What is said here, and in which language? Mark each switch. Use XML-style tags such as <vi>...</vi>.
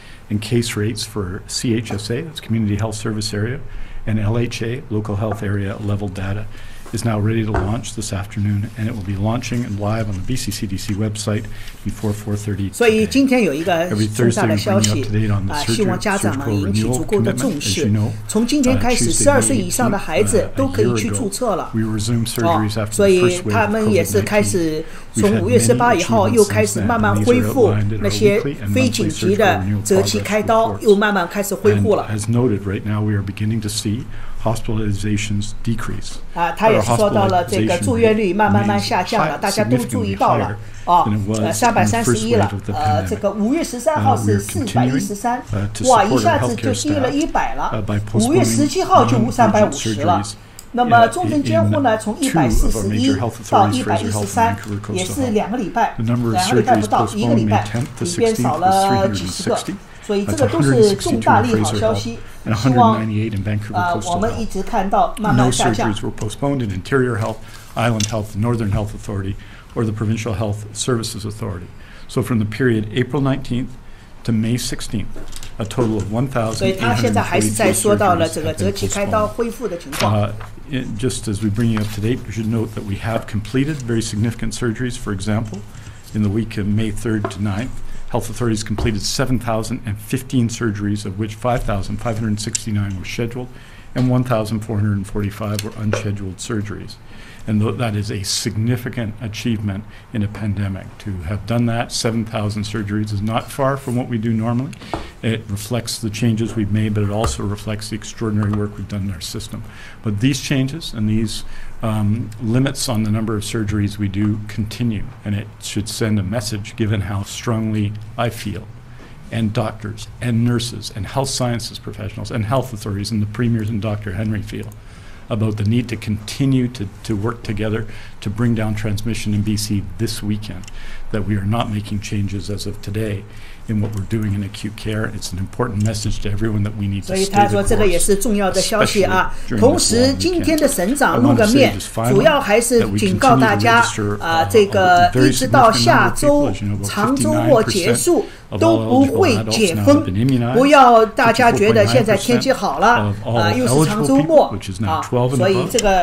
<en>And case rates for CHSA, that's Community Health Service Area, and LHA, Local Health Area Level Data, is now ready to launch this afternoon, and it will be launching and live on the BC CDC website before 4:30.</en> <zh>所以今天有一个重大的消息希望家长们引起足够的重视。从今天开始，12岁以上的孩子都可以去注册了。所以他们也是开始从5月18以后又开始慢慢恢复那些非紧急的择期开刀，又慢慢开始恢复了。</zh> <en>As noted, right now we are beginning to see hospitalizations decrease.</en> <zh>他也是说到了这个住院率慢慢下降了，大家都注意到了331了。这个5月13号是413，哇，一下子就低了100了。 5月17号就350了。那么重症监护呢，从141到113，也是2个礼拜不到1个礼拜，里边少了几十个。所以这个都是重大利好消息，希望我们一直看到慢慢下降。</zh> <en>No surgeries were postponed in Interior Health, Island Health, Northern Health Authority, or the Provincial Health Services Authority. So from the period April 19th to May 16th, a total of 1,842</en> <zh>所以他现在还是在说到了这个择期开刀恢复的情况。</zh> <en>Just as we bring you up to date, we should note that we have completed very significant surgeries. For example, in the week of May 3rd to 9th, health authorities completed 7,015 surgeries, of which 5,569 were scheduled and 1,445 were unscheduled surgeries. And that is a significant achievement in a pandemic. To have done that, 7,000 surgeries is not far from what we do normally. It reflects the changes we've made, but it also reflects the extraordinary work we've done in our system. But these changes and these limits on the number of surgeries we do continue, and it should send a message given how strongly I feel, and doctors and nurses and health sciences professionals and health authorities and the premiers and Dr. Henry feel about the need to continue to work together to bring down transmission in BC this weekend, that we are not making changes as of today in what we're doing in acute care. It's an important message to everyone that we need to stay the course.</en> <zh>所以他说这个也是重要的消息啊。同时，今天的省长露个面，主要还是警告大家这个一直到下周长周末结束都不会解封，不要大家觉得现在天气好了又是长周末所以这</zh>